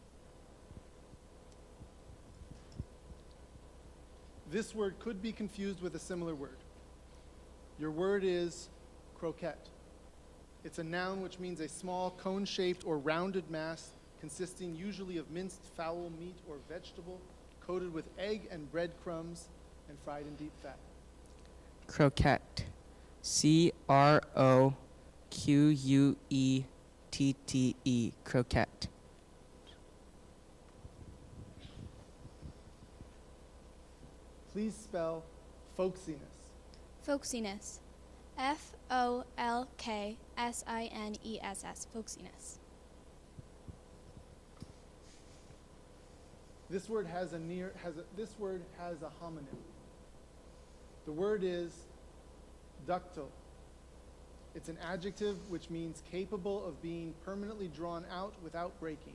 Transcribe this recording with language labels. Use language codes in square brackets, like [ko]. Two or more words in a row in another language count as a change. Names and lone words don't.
[en] This word could be confused with a similar word. Your word is croquette. It's a noun which means a small cone-shaped or rounded mass consisting usually of minced fowl meat or vegetable coated with egg and breadcrumbs and fried in deep fat. Croquette. C-R-O-Q-U-E-T-T-E. Croquette. Please spell folksiness. Folksiness. F-O-L-K-S-I-N-E-S-S. Folksiness. This word has a homonym. The word is ductile. It's an adjective which means capable of being permanently drawn out without breaking.